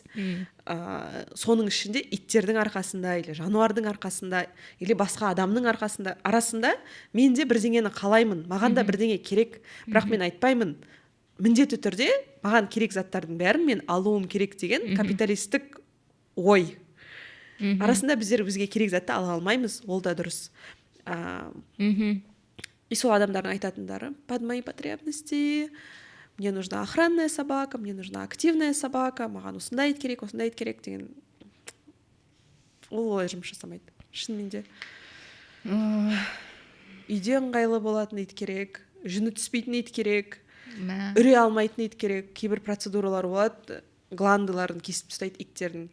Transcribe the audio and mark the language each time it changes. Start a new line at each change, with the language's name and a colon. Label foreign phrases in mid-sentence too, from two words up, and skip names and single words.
Kazakh: Соның ішінде иттердің арқасында или жануардың арқасында или басқа адамның арасында мен де бірдеңені қалаймын, маған да бірдеңе керек, бірақ мен айтпаймын міндетті түрде маған керек заттардың бәрін мен алуым керек деген капиталистік ой. Арасында бізге керек затты ала алмаймыз, ол да дұрыс. И сол адамдардың айтатындары:
Russian: под мои потребности мне нужна охранная собака, мне нужна активная собака,
Kazakh: маған осындай ит керек деген. Ол олай жұмыс жасамайды. Шынымен де. Үйде ыңғайлы болатын ит керек, жүні түспейтін ит керек, үре алмайтын ит керек. Кейбір процедуралар болады, гландыларын кесіп тастайды иттердің.